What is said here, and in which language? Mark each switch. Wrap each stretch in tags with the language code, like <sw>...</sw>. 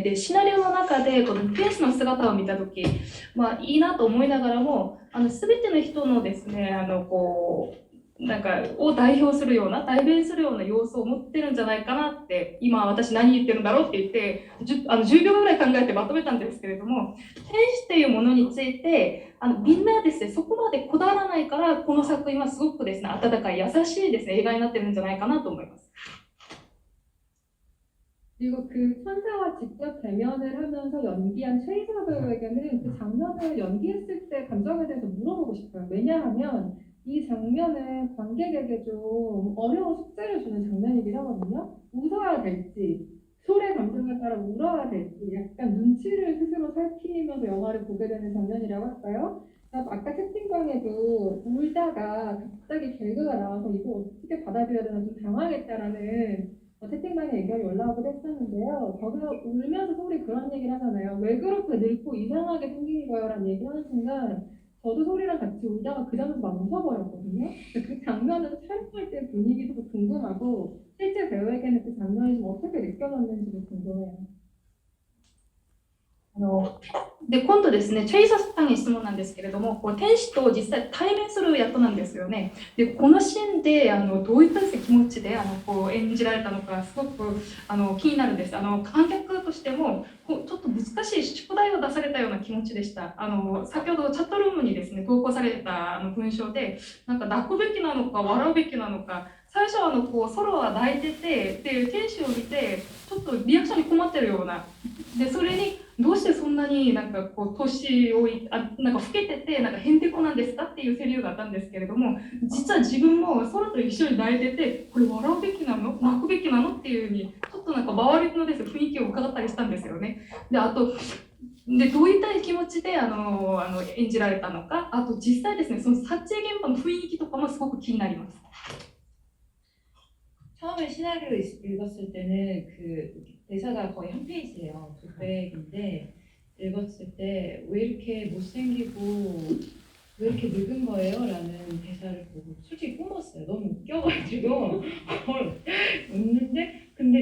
<ja>で、シナリオの中でこの天使の姿を見たとき、いいなと思いながらも、すべての人のですね、なんかを代表するような、代弁するような要素を持ってるんじゃないかなって、今私何言ってるんだろうって言って、10秒ぐらい考えてまとめたんですけれども、天使っていうものについて、みんなですね、そこまでこだわらないから、この作品はすごくですね、温かい、優しいですね、映画になってるんじゃないかなと思います。</ja> <ko>그리고 그 천사와 직접 대면을 하면서 연기한 최희서 배우에게는 그 장면을 연기했을 때 감정에 대해서 물어보고 싶어요. 왜냐하면 이 장면은 관객에게 좀 어려운 숙제를 주는 장면이긴 하거든요. 웃어야 될지, 소리의 감정에 따라 울어야 될지, 약간 눈치를 스스로 살피면서 영화를 보게 되는 장면이라고 할까요? 아까 채팅방에도 울다가 갑자기 개그가 나와서 이거 어떻게 받아들여야 되나 좀 당황했다라는 채팅방에 의견이 올라오기도 했었는데요. 거기서 울면서 소리 그런 얘기를 하잖아요. 왜 그렇게 늙고 이상하게 생긴 거예요? 라는 얘기를 하는 순간 저도 소리랑 같이 울다가 그 장면에서 막 웃어버렸거든요. 그 장면은 촬영할 때 분위기도 궁금하고 실제 배우에게는 그 장면이 좀 어떻게 느껴졌는지도 궁금해요.</ko> <ja>で今度ですね、チェイサさんに質問なんですけれども、こう天使と実際対面する役なんですよね。でこのシーンでどういったですね、気持ちでこう演じられたのかすごく気になるんです。観客としてもちょっと難しい宿題を出されたような気持ちでした。先ほどチャットルームにですね投稿された文章で、なんか泣くべきなのか笑うべきなのか、最初はこうソロは泣いてて、で天使を見てちょっとリアクションに困ってるような、でそれにどうしてそんなになんかこう年をなんか老けててなんかへんてこなんですかっていうセリフがあったんですけれども、実は自分もソロと一緒に泣いてて、これ笑うべきなの泣くべきなのっていうふうにちょっとなんか周りのです、ね、雰囲気を伺ったりしたんですよね。であとでどういった気持ちで演じられたのか、あと実際ですねその撮影現場の雰囲気とかもすごく気になります。</ja> <ko>처음에 시나리오 읽었을 때는 그 대사가 거의 한 페이지예요. 200인데 읽었을 때 왜 이렇게 못생기고 왜 이렇게 늙은 거예요? 라는 대사를 보고 솔직히 뿜었어요. 너무 웃겨가지고 웃는데 근데</ko>